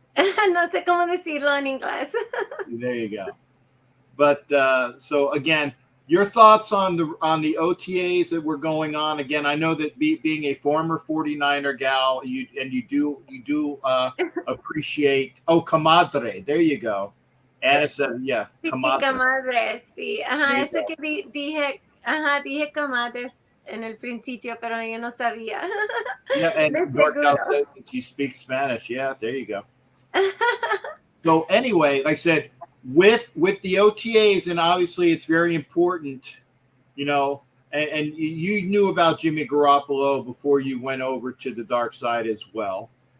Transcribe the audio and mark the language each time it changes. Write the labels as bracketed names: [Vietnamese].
[Spanish] No sé cómo decirlo en inglés. [English] There you go. But so again, your thoughts on the OTAs that were going on. Again, I know that being a former 49er gal, you do appreciate. Oh, comadre. There you go. Anna said, yeah, [Spanish] comadre. Comadre, sí. Ajá, eso que dije, dije comadres en el principio, pero yo no sabía. [English] Yeah, and Norcal said that she speaks Spanish. Yeah, there you go. So anyway, like I said, with the OTAs, and obviously it's very important, you know, and you knew about Jimmy Garoppolo before you went over to the dark side as well.